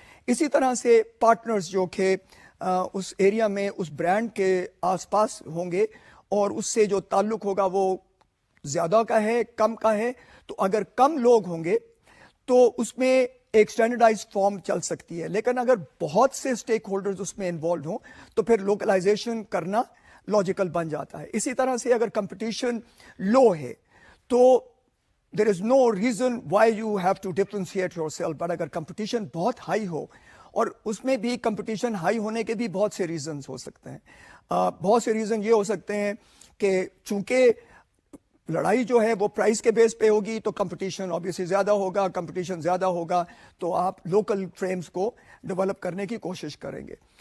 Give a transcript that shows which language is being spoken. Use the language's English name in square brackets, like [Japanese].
[Urdu] اسی طرح سے پارٹنرز جو کہ اس ایریا میں اس برانڈ کے آس پاس ہوں گے اور اس سے جو تعلق ہوگا وہ زیادہ کا ہے کم کا ہے، تو اگر کم لوگ ہوں گے تو اس میں ایک اسٹینڈرڈائز فارم چل سکتی ہے. لیکن اگر بہت سے اسٹیک ہولڈرز اس میں انوالوڈ ہوں تو پھر لوکلائزیشن کرنا لاجیکل بن جاتا ہے. اسی طرح سے اگر کمپٹیشن لو ہے تو [English] there is no reason why you have to differentiate yourself. [Urdu] but اگر کمپٹیشن بہت ہائی ہو، اور اس میں بھی کمپٹیشن ہائی ہونے کے بھی بہت سے ریزنز ہو سکتے ہیں. بہت سے ریزن یہ ہو سکتے ہیں کہ چونکہ لڑائی جو ہے وہ پرائس کے بیس پہ ہوگی تو کمپٹیشن آبویسلی زیادہ ہوگا. کمپٹیشن زیادہ ہوگا تو آپ لوکل فریمز کو ڈیولپ کرنے کی کوشش کریں گے.